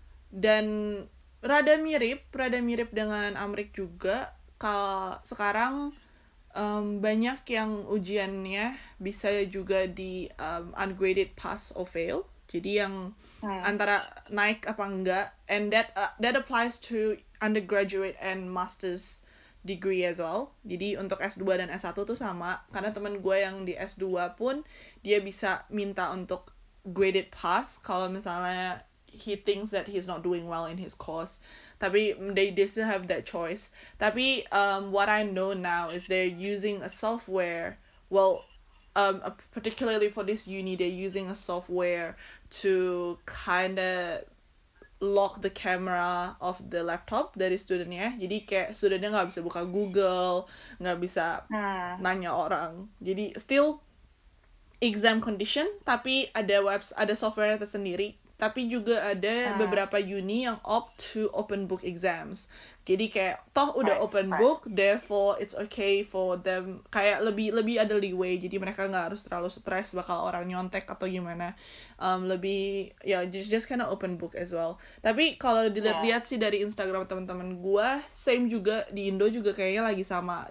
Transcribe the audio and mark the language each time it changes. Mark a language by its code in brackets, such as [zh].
[id] Dan rada mirip dengan Amrik juga. Sekarang banyak yang ujiannya bisa juga di [en] ungraded pass or fail. [id] Jadi yang antara naik apa enggak, [en] and that applies to undergraduate and master's degree as well. [id] Jadi untuk S2 dan S1 tuh sama, karena teman gue yang di S2 pun dia bisa minta untuk [en] graded pass [id] kalau misalnya [en] he thinks that he's not doing well in his course. [id] Tapi [en] they still have that choice. [id] Tapi [en] what I know now is they're using a software. Well, particularly for this uni, they're using a software to kind of lock the camera of the laptop [id] dari studentnya. Jadi kayak studentnya nggak bisa buka Google, nggak bisa nanya orang. Jadi [en] still exam condition, [id] tapi ada software tersendiri. Tapi juga ada beberapa uni yang [en] opt to open book exams. [id] Jadi kayak toh udah open book, [en] therefore it's okay for them. [id] Kayak lebih ada leeway. Jadi mereka nggak harus terlalu stres bakal orang nyontek atau gimana. Lebih ya [en] just kind of open book as well. [id] Tapi kalau dilihat sih dari Instagram teman-teman gua, [en] same [id] juga di Indo juga kayaknya lagi sama.